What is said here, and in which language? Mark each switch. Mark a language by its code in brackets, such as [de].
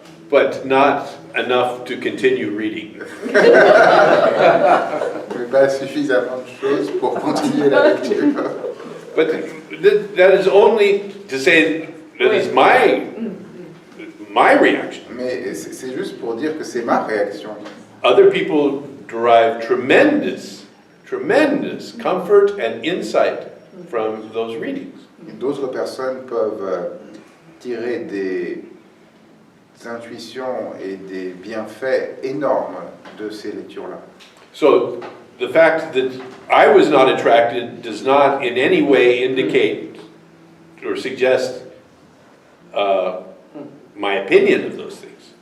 [en] but not enough to continue reading. [fr] Mais pas suffisamment de choses pour continuer la lecture. [en] But that is only to say that is my reaction. [fr] Mais c'est juste pour dire que c'est ma réaction. [en] Other people derive tremendous comfort and insight from those readings. [fr] D'autres personnes peuvent tirer des intuitions et des bienfaits énormes de ces lectures-là. [en] So the fact that I was not attracted does not in any way indicate or suggest my opinion of those things.